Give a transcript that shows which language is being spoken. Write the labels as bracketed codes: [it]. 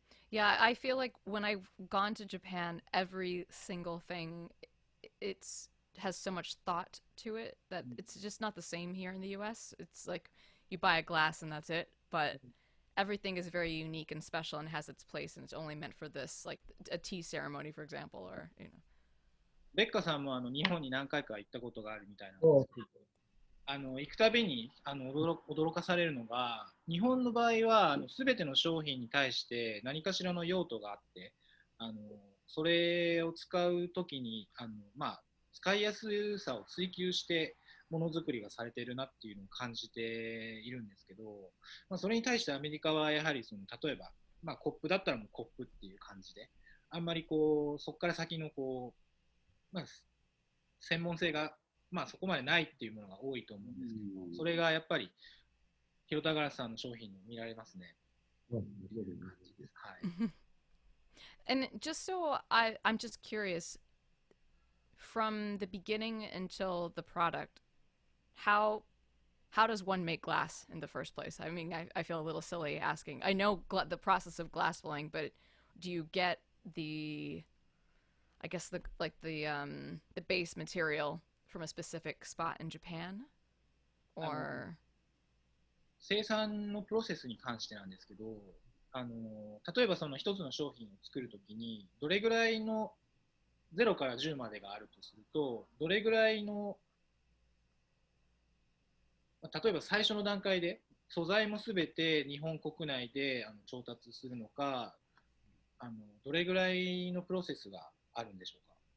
[en] Yeah, I feel like when I've gone to Japan, every single thing it's has so much thought to it that it's just not the same here in the US. It's like you buy a glass and that's it, but everything is very unique and special and has its place and it's only meant for this, like a tea ceremony, for example, or you know. [ja] ベッカさんも日本に何回か行ったことがあるみたいなんです。そう、行くたびに驚かされるのが、日本の場合は全ての商品に対して何かしらの用途があって、あのそれを使うときにまあ、使いやすさを追求してものづくりがされているなっていうのを感じているんですけど、まあ、それに対してアメリカはやはり例えば、まあ、コップだったらもうコップっていう感じで、あんまりそこから先のまあ、専門性が、まあ、そこまでないっていうものが多いと思うんですけど、それがやっぱり広田ガラスさんの商品に見られますね。そうっていう感じです。はい。 [en] And just so I'm just curious, from the beginning until the product, how how does one make glass in the first place? I mean, I feel a little silly asking. I know the process of glass blowing, but do you get the, I guess the base material from a specific spot in Japan, あの or [ja] 生産のプロセスに関してなんですけど、例えばその一つの商品を作るときに、どれぐらいの0から10までがあるとすると、どれぐらいの、例えば最初の段階で素材もすべて日本国内で調達するのか、あのどれぐらいのプロセスがあるんでしょうか？